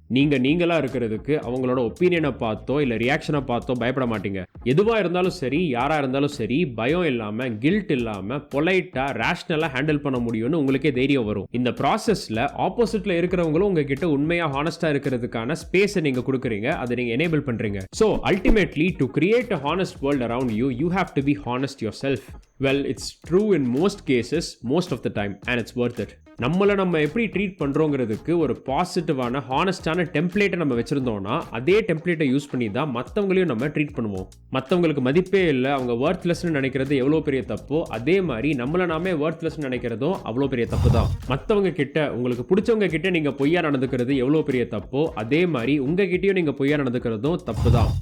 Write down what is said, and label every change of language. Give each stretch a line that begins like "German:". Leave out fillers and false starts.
Tamil: நீங்களாக இருக்கிறதுக்கு அவங்களோட ஒப்பீனியனை பார்த்தோ இல்லை ரியாக்ஷனை பார்த்தோ பயப்பட மாட்டீங்க. எதுவாக இருந்தாலும் சரி, யாராக இருந்தாலும் சரி, பயம் இல்லாமல், கில்ட் இல்லாமல், பொலைட்டாக, ரேஷ்னலாக ஹேண்டில் பண்ண முடியும்னு உங்களுக்கே தைரியம் வரும். இந்த ப்ராசஸில் ஆப்போசிட்டில் இருக்கிறவங்களும் உங்ககிட்ட உண்மையாக ஹானஸ்டாக இருக்கிறதுக்கான ஸ்பேஸை நீங்கள் கொடுக்குறீங்க, அதை நீங்கள் எனேபிள் பண்ணுறீங்க.
English: So ultimately, to create a honest world around you, you have to be honest yourself. Well, it's true in most cases, most of the time, and it's worth it.
Tamil: நம்ம எப்படி ட்ரீட் பண்ணுறோங்கிறதுக்கு ஒரு பாசிட்டிவான ஹானஸ்டான டெம்ப்ளேட்டை நம்ம வச்சுருந்தோம்னா அதே டெம்ப்ளேட்டை use பண்ணி தான் மற்றவங்களையும் நம்ம ட்ரீட் பண்ணுவோம். மற்றவங்களுக்கு மதிப்பே இல்லை, அவங்க வொர்த்லெஸ்ன்னு நினைக்கிறது எவ்வளோ பெரிய தப்போ அதே மாதிரி நம்மளை நாமே வொர்த்லெஸ்ன்னு நினைக்கிறதும் அவ்வளோ பெரிய தப்பு தான். மற்றவங்க கிட்ட, உங்களுக்கு பிடிச்சவங்க கிட்ட நீங்கள் பொய்யா நடந்துக்கிறது எவ்வளோ பெரிய தப்போ அதே மாதிரி உங்ககிட்டயும் நீங்கள் பொய்யா நடந்துக்கிறதும் தப்பு தான்.